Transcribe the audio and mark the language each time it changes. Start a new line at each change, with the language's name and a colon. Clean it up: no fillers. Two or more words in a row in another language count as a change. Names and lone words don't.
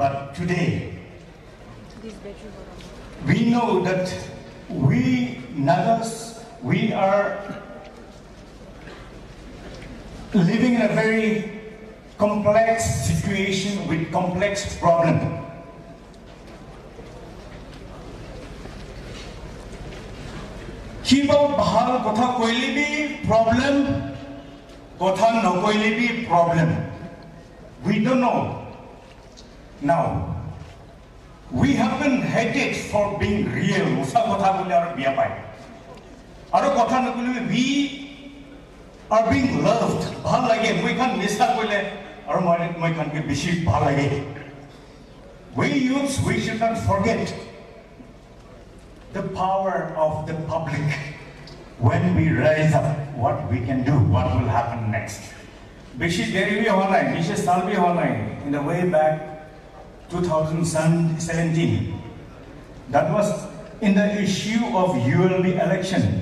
English: But today, we know that we Nagas, we are living in a very complex situation with complex problem.
Naga Pidgin: Kiba bahal kotha koile bhi problem, kotha no koile bhi problem.
English: We don't know. Now, we have been hated for being real.
Naga Pidgin: Usa kotha bole aru biya pai. Aru kotha no koile
English: we are being loved.
Naga Pidgin: Bhal lage
English: we can
Naga Pidgin: misa koile.
English: We youths, we should not forget the power of the public. When we rise up, what we can do, what will happen next. In the way back 2017, that was in the issue of ULB election.